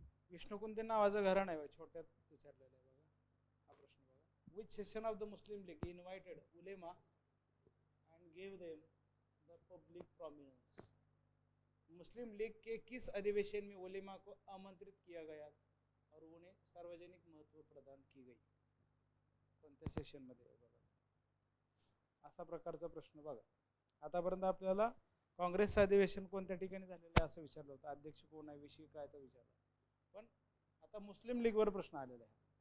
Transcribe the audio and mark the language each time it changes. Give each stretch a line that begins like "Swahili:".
Marathi: विष्णुकुंते नावाचं घराणं आहे, छोट्यात विचारलेलं आहे बघा हा प्रश्न.
English: बघा, which session of the Muslim League invited उलेमा and gave them the public prominence.
Hindi: Muslim league के किस अधिवेशन में उलेमा को आमंत्रित किया गया और उन्हें सार्वजनिक महत्व प्रदान की गई?
Marathi: कोणत्या सेशन मध्ये? बघा, असा प्रकारचा प्रश्न. बघा, आतापर्यंत आपल्याला काँग्रेसचं अधिवेशन कोणत्या ठिकाणी झालेलं आहे असं विचारलं होतं, अध्यक्ष कोण आहे, विषयी काय तर विचारलं. पण आता मुस्लिम लीगवर प्रश्न आलेला आहे.